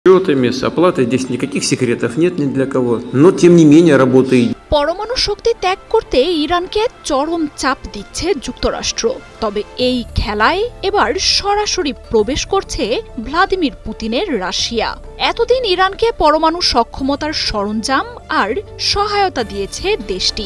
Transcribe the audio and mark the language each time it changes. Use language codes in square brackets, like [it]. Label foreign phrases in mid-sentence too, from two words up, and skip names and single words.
[ru] Счетами, с оплатой здесь никаких секретов нет ни для кого, но тем не менее работает. [bn] পরমাণু শক্তি ত্যাগ করতে ইরানকে চরম চাপ দিচ্ছে যুক্তরাষ্ট্র। তবে এই খেলায় এবার সরাসরি প্রবেশ করছে ভ্লাদিমির পুতিনের রাশিয়া। এতদিন ইরানকে পরমাণু সক্ষমতার সরঞ্জাম আর সহায়তা দিয়েছে দেশটি।